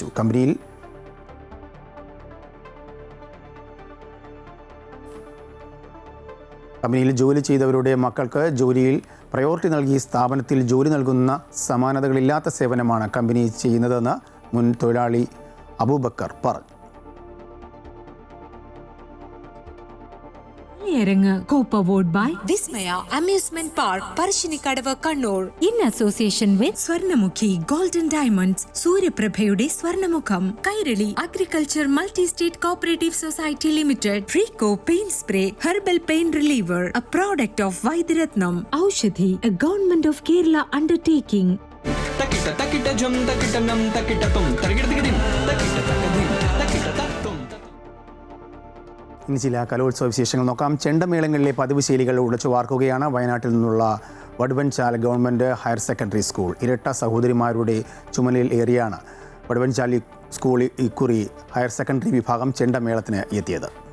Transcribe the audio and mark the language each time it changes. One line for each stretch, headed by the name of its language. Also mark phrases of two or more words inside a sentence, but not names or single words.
Malayalam: കമ്പനിയിൽ ജോലി ചെയ്തവരുടെ മക്കൾക്ക് ജോലിയിൽ പ്രയോറിറ്റി നൽകി സ്ഥാപനത്തിൽ ജോലി നൽകുന്ന സമാനതകളില്ലാത്ത സേവനമാണ് കമ്പനി ചെയ്യുന്നതെന്ന് മുൻ തൊഴിലാളി അബൂബക്കർ പറഞ്ഞു.
English: Co-powered by Vismaya Amusement Park, Parashinikadavu, Kannur. in association with Swarnamukhi Gold and Diamonds,
Malayalam: സൂര്യപ്രഭയുടെ സ്വർണ്ണമുഖം,
English: Kairali Agriculture Multi-State Cooperative Society Limited, Frico Paint Spray, Herbal Pain Reliever, a product of Vaidyaratnam, Aushadhi, a Government of Kerala undertaking. Takita takita jum takita nam takita tum tarigirdigidim takita takadim takita tatum.
Malayalam: ഇനി ചില കലോത്സവ വിശേഷങ്ങൾ നോക്കാം. ചെണ്ടമേളങ്ങളിലെ പതിവ് ശൈലികൾ ഉടച്ചു വാർക്കുകയാണ് വയനാട്ടിൽ നിന്നുള്ള വടുവൻചാൽ ഗവൺമെൻറ് ഹയർ സെക്കൻഡറി സ്കൂൾ. ഇരട്ട സഹോദരിമാരുടെ ചുമലിൽ ഏറിയാണ് വടുവൻചാൽ സ്കൂൾ ഇക്കുറി ഹയർ സെക്കൻഡറി വിഭാഗം ചെണ്ടമേളത്തിന് എത്തിയത്.